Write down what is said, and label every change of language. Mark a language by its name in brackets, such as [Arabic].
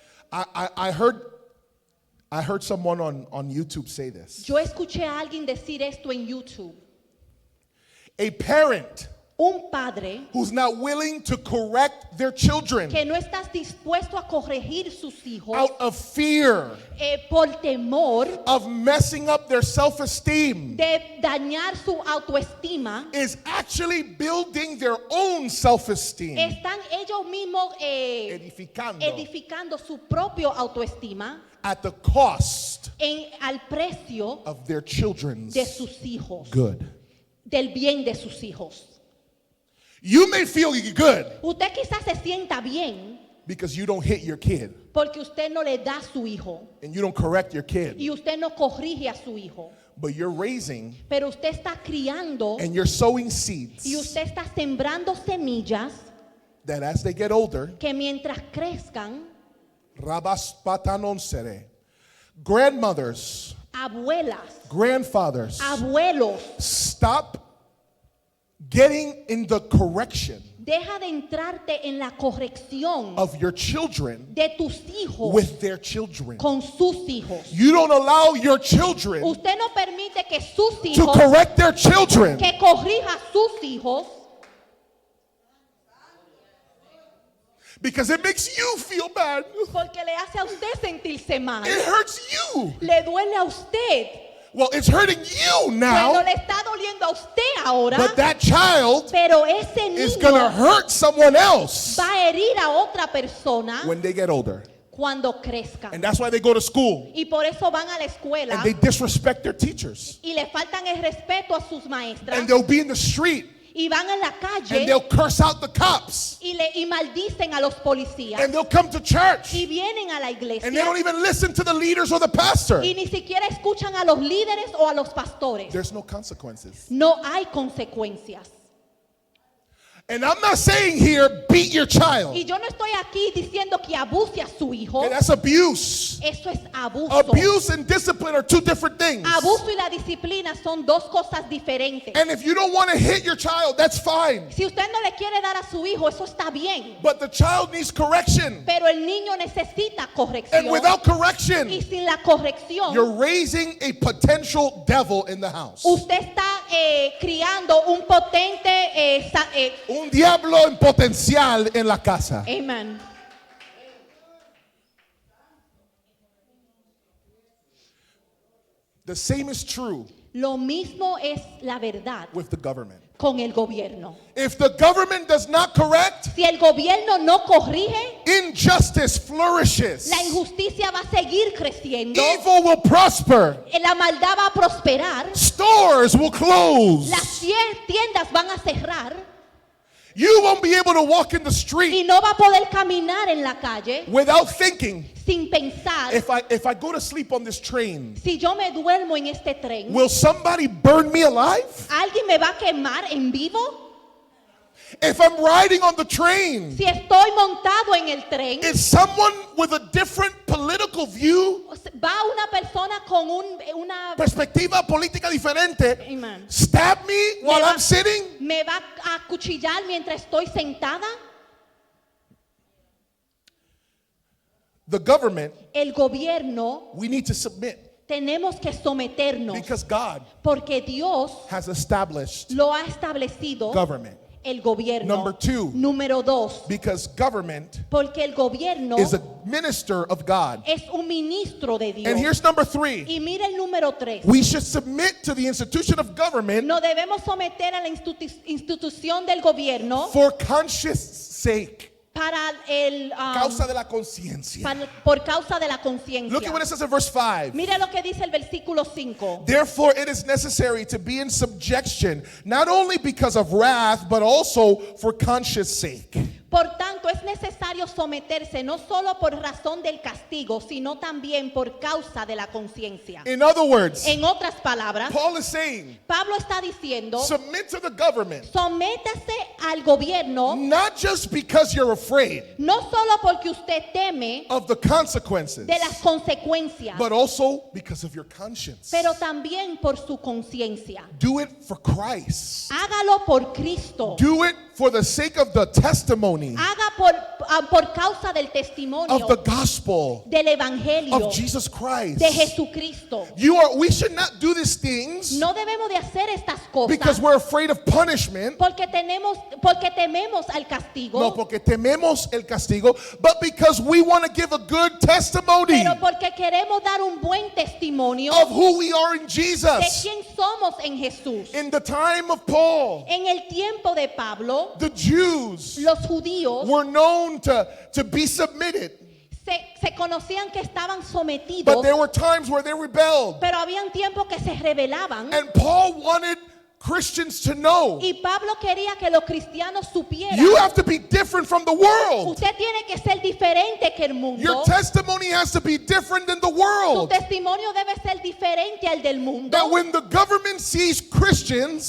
[English] I heard someone on YouTube say this. [Spanish] Yo escuché a alguien decir esto en YouTube. [English] A parent [Spanish] Un padre [English] who's not willing to correct their children [Spanish] que no está dispuesto a corregir sus hijos [English] out of fear [Spanish] por temor [English] of messing up their self-esteem [Spanish] de dañar su autoestima, [English] is actually building their own self-esteem, [Spanish] están ellos mismos [English] edificando [Spanish] edificando su propio autoestima [English] at the cost [Spanish] al precio [English] of their children's [Spanish] de sus hijos, [English] good. [Spanish] del bien de sus hijos. [English] You may feel good [Spanish] Usted quizás se sienta bien [English] because you don't hit your kid [Spanish] porque usted no le da a su hijo [English] and you don't correct your kid, [Spanish] y usted no corrige a su hijo, [English] but you're raising [Spanish] pero usted está criando [English] and you're sowing seeds [Spanish] y usted está sembrando semillas [English] that as they get older, [Spanish] que mientras crezcan, [English] rabaspatanon grandmothers, [Spanish] abuelas, [English] grandfathers, [Spanish] abuelos, [English] stop getting in the correction [Spanish] Deja de entrarte en la corrección [English] of your children [Spanish] de tus hijos [English] with their children. [Spanish] con sus hijos. [English] You don't allow your children [Spanish] Usted no permite que sus [English] to [Spanish] hijos, [English] correct their children. [Spanish] que corrija a sus hijos, [English] Because it makes you feel bad. [Spanish] porque le hace a usted sentirse mal. [English] It hurts you. [Spanish] Le duele a usted. [English] Well, it's hurting you [Spanish] Bueno, [English] now, [Spanish] le está doliendo a usted ahora, [English] but that child [Spanish] pero ese [English] is going to [Spanish] niño [English] hurt someone else [Spanish] va a herir a otra persona [English] when they get older. [Spanish] cuando crezca. [English] And that's why they go to school [Spanish] Y por eso van a la escuela [English] and they disrespect their teachers. [Spanish] y le faltan el respeto a sus maestras [English] And they'll be in the street [Spanish] y van en la [English] and [Spanish] calle [English] they'll curse out the cops. [Spanish] y maldicen a los policías [English] And they'll come to church [Spanish] y vienen a la [English] and they [Spanish] iglesia [English] don't even listen to the leaders or the pastor. [Spanish] y ni siquiera escuchan a los líderes o a los pastores. [English] There's no consequences. [Spanish] No hay consecuencias. [English] And I'm not saying here, beat your child. [Spanish] Y yo no estoy aquí diciendo que abuse a su hijo. [English] Okay, that's abuse. [Spanish] Eso es abuso. [English] Abuse and discipline are two different things. [Spanish] Abuso y la disciplina son dos cosas diferentes. [English] And if you don't want to hit your child, that's fine. [Spanish] Si usted no le quiere dar a su hijo, eso está bien. [English] But the child needs correction. [Spanish] Pero el niño necesita [English] And [Spanish] corrección. [English] without [Spanish] Y [English] correction, [Spanish] sin la corrección, [English] you're raising a potential devil in the house. [Spanish] usted está criando un potente... Un diablo en potencial en la casa. [English] Amen. The same is true [Spanish] Lo mismo es la verdad [English] with the government. [Spanish] con el gobierno. [English] If the government does not correct, [Spanish] Si el gobierno no corrige, [English] injustice flourishes. [Spanish] la injusticia va a seguir creciendo, [English] Evil will prosper. [Spanish] la maldad va a prosperar, [English] Stores will close. [Spanish] las tiendas van a cerrar [English] You won't be able to walk in the [Spanish] y [English] street [Spanish] no va a poder caminar en la calle [English] without thinking, [Spanish] sin pensar, [English] if I go to sleep on this train, [Spanish] si yo me duermo en este tren, [English] will somebody burn me alive? [Spanish] ¿alguien me va a quemar en vivo? [English] If I'm riding on the train, [Spanish] Si estoy montado en el tren, [English] is someone with a different political view, [Spanish] va una persona con una... perspectiva política diferente, [English] Amen. stab me while I'm sitting? [Spanish] ¿Me va a acuchillar mientras estoy sentada? [English] The government, [Spanish] El gobierno, [English] we need to submit [Spanish] tenemos que someternos [English] because God [Spanish] porque Dios [English] has established [Spanish] lo ha establecido, [English] government. [Spanish] el gobierno. [English] Number two. [Spanish] Número dos, [English] Because government [Spanish] porque el gobierno [English] is a minister of God. [Spanish] es un ministro de Dios. [English] And here's number three. [Spanish] Y mira el número tres. [English] We should submit to the institution of government [Spanish] No debemos someter a la institución del gobierno [English] for conscience sake. [Spanish] para el Causa de la conciencia. por causa de la conciencia. [English] Look at what it says in verse 5. [Spanish] Mira lo que dice el versículo 5. [English] Therefore, it is necessary to be in subjection, not only because of wrath, but also for conscience sake. [Spanish] Por tanto, es necesario someterse no solo por razón del castigo, sino también por causa de la conciencia. [English] In other words, [Spanish] En otras palabras, [English] Paul is saying, [Spanish] Pablo está diciendo, [English] submit to the government, [Spanish] sométase al gobierno [English] not just because you're afraid [Spanish] no solo porque usted teme [English] of the consequences, [Spanish] de las consecuencias, [English] but also because of your conscience. [Spanish] pero también por su conciencia. [English] Do it for Christ. [Spanish] Hágalo por Cristo. [English] Do it for the sake of the testimony [Spanish] Haga por causa del testimonio [English] of the gospel [Spanish] del evangelio [English] of Jesus Christ. [Spanish] de Jesucristo. [English] We should not do these things [Spanish] No debemos de hacer estas cosas [English] because we're afraid of punishment. [Spanish] porque tememos al castigo, No, porque tememos el castigo, [English] but because we want to give a good testimony [Spanish] pero porque queremos dar un buen testimonio [English] of who we are in [Spanish] de [English] Jesus. [Spanish] quién somos en Jesús. [English] In the time of Paul, [Spanish] En el tiempo de Pablo, [English] the Jews [Spanish] los judíos [English] were known to be submitted, [Spanish] se conocían que estaban sometidos, [English] but there were times where they rebelled. [Spanish] pero habían tiempos que se rebelaban. [English] And Paul wanted Christians to know, [Spanish] Y Pablo quería que los cristianos supieran, [English] you have to be different from the world. [Spanish] usted tiene que ser diferente que el mundo. [English] Your testimony has to be different than the [Spanish] Su [English] world. [Spanish] testimonio debe ser diferente al del mundo. [English] That when the government sees Christians,